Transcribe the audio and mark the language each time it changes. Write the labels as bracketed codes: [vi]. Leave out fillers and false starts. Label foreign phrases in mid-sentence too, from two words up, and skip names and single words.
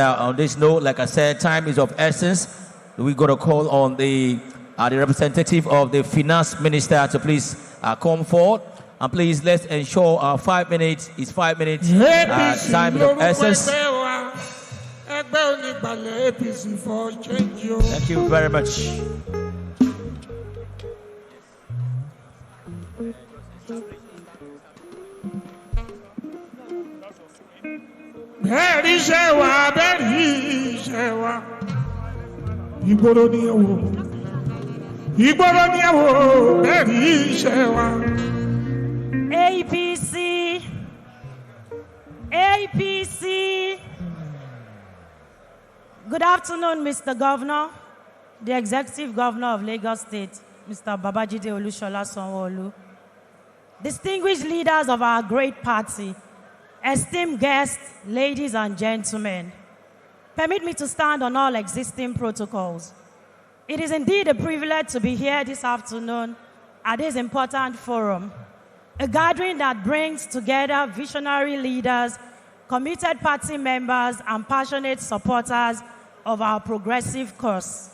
[en] On this note, like I said, time is of essence. We're going to call on the representative of the Finance Minister to please come forward. And please, let's ensure our 5 minutes is 5 minutes. Time is of essence. Thank you very much. [yo] Bẹ́ẹ̀ni ṣe wà, bẹ́ẹ̀ni ṣe wà. Ìgboro ni ewo. ìgboro ni ẹ wò bẹ́ẹ̀ rí iṣẹ́ wa. APC, APC. [en] Good afternoon, Mr. Governor, the Executive Governor of Lagos State, Mr. Babajide Olushola Sanwo-Olu, distinguished leaders of our great party, esteemed guests, ladies and gentlemen. Permit me to stand on all existing protocols. It is indeed a privilege to be here this afternoon at this important forum, a gathering that brings together visionary leaders, committed party members, and passionate supporters of our progressive cause.